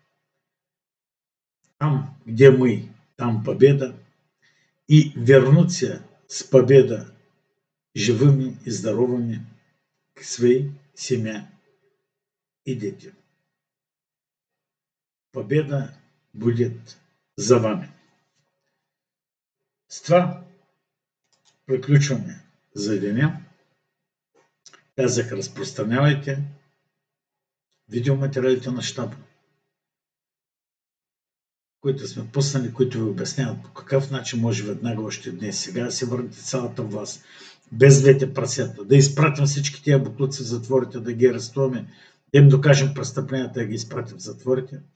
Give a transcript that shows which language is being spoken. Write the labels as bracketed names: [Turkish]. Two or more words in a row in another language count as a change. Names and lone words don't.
[Russian] Там, где мы, там победа. И вернуться с победой живыми и здоровыми к своей семье и детям. Победа будет за вами. [Bulgarian] С това приключваме за деня. Казах, разпространявайте видеоматериалите на щаба, които сме пуснали, които ви обясняват по какъв начин може веднага още днес, сега да се върнете цялата власт, без двете прасета, да изпратим всички тия буклуци в затворите, да ги арестуваме, да им докажем престъпленията, да ги изпратим в затворите,